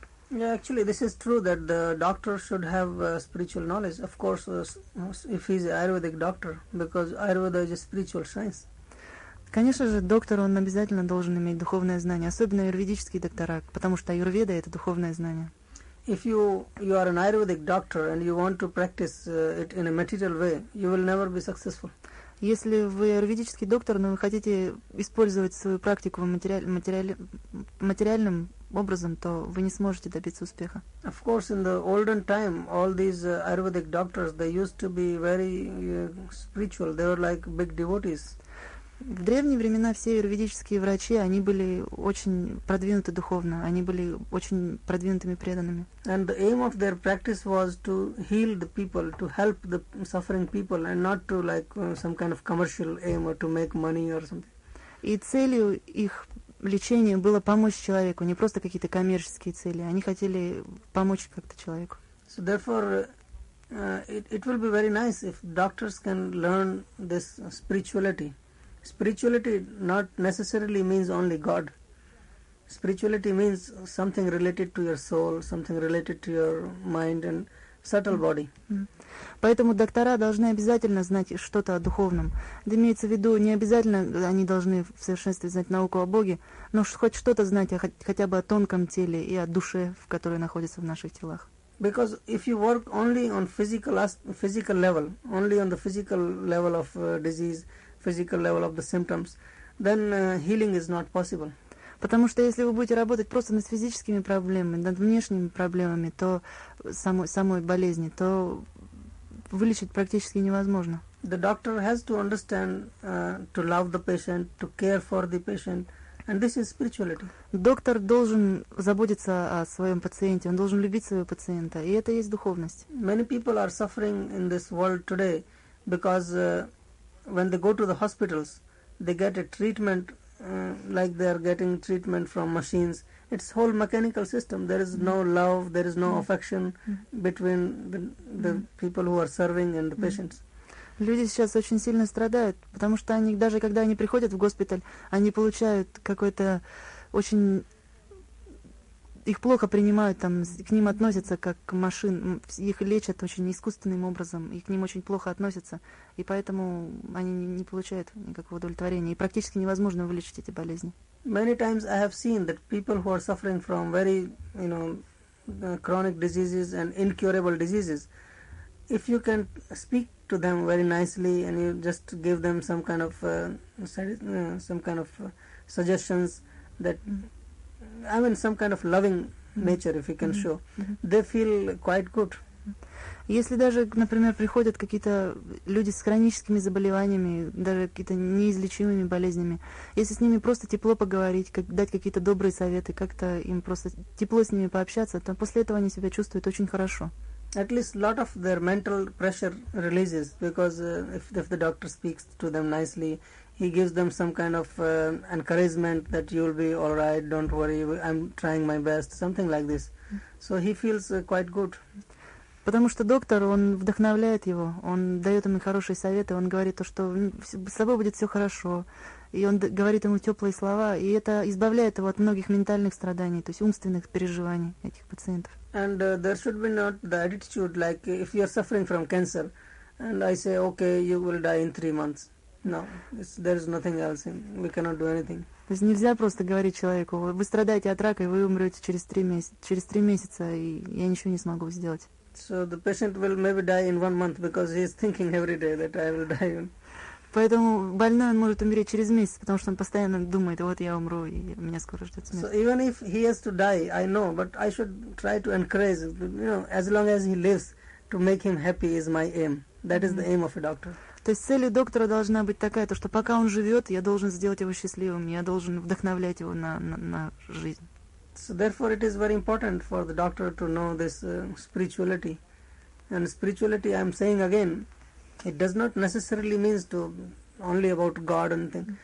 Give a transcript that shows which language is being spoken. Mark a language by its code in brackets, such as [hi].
[en] Yeah, actually this is true that the doctor should have spiritual knowledge, of course, if he's an Ayurvedic doctor, because Ayurveda is a spiritual science. [ru] Конечно же, доктор, он обязательно должен иметь духовное знание, особенно аюрведические доктора, потому что аюрведа – это духовное знание. [en] If you are an Ayurvedic doctor and you want to practice it in a material way, you will never be successful. [ru] Если вы аюрведический доктор, но вы хотите использовать свою практику материальным образом, то вы не сможете добиться успеха. [en] Of course, in the olden time, all these Ayurvedic doctors, they used to be very spiritual, they were like big devotees. [ru] В древние времена все аюрведические врачи, они были очень продвинуты духовно, они были очень продвинутыми преданными. [en] And the aim of their practice was to heal the people, to help the suffering people, and not to like some kind of commercial aim or to make money or something. [ru] И целью их лечения было помочь человеку, не просто какие-то коммерческие цели. Они хотели помочь как-то человеку. [en] So therefore, it will be very nice if doctors can learn this spirituality. Spirituality not necessarily means only God. Spirituality means something related to your soul, something related to your mind and subtle body. [ru] Поэтому доктора должны обязательно знать что-то о духовном. Это имеется в виду, не обязательно они должны в совершенстве знать науку о Боге, но хоть что-то знать хотя бы о тонком теле и о душе, в которой находится в наших телах. [en] Because if you work only on physical level, only on the physical level of disease, physical level of the symptoms, then healing is not possible. [ru] Потому что если вы будете работать просто над физическими проблемами, над внешними проблемами, то самой болезни, то вылечить практически невозможно. [en] The doctor has to understand to love the patient, to care for the patient, and this is spirituality. [ru] Доктор должен заботиться о своем пациенте, он должен любить своего пациента, и это есть духовность. [en] Many people are suffering in this world today because when they go to the hospitals, they get a treatment like they are getting treatment from machines. It's whole mechanical system. There is no love, there is no affection between the people who are serving and the patients. [ru] Люди сейчас очень сильно страдают, потому что они даже когда они приходят в госпиталь, они получают какое-то очень их плохо принимают там, к ним относятся как к машин, их лечат очень искусственным образом, и к ним очень плохо относятся. И поэтому они не получают никакого удовлетворения, и практически невозможно вылечить эти болезни. [en] Many times I have seen that people who are suffering from very, you know, chronic diseases and incurable diseases, if you can speak to them very nicely and you just give them some kind of suggestions that, I mean, some kind of loving nature, if you can show, they feel quite good. [ru] Если даже, например, приходят какие-то люди с хроническими заболеваниями, даже какие-то неизлечимыми болезнями, если с ними просто тепло поговорить, дать какие-то добрые советы, как-то им просто тепло с ними пообщаться, то после этого они себя чувствуют очень хорошо. [en] At least a lot of their mental pressure releases, because if the doctor speaks to them nicely, he gives them some kind of encouragement that you'll be all right, don't worry, I'm trying my best, something like this. So he feels quite good. [ru] Потому что доктор, он вдохновляет его, он дает ему хорошие советы, он говорит то, что с тобой будет все хорошо, и он говорит ему теплые слова, и это избавляет его от многих ментальных страданий, то есть умственных переживаний этих пациентов. [en] And there should be not the attitude like if you're suffering from cancer, and I say, okay, you will die in 3 months. No, there is nothing else. We cannot do anything. [ru] То есть нельзя просто говорить человеку, вы страдаете от рака, и вы умрете через три месяца, и я ничего не смогу сделать. [en] So the patient will maybe die in 1 month because he is thinking every day that I will die. [ru] Поэтому больной он может умереть через месяц, потому что он постоянно думает, вот я умру, и меня скоро ждет смерть. [en] So even if he has to die, I know, but I should try to encourage, you know, as long as he lives, to make him happy is my aim. That is the aim of a doctor. [ru] То есть целью доктора должна быть такая, то что пока он живет, я должен сделать его счастливым, я должен вдохновлять его на жизнь. [en] So therefore, it is very important for the doctor to know this spirituality. And spirituality, I am saying again, it does not necessarily means to only about God and things.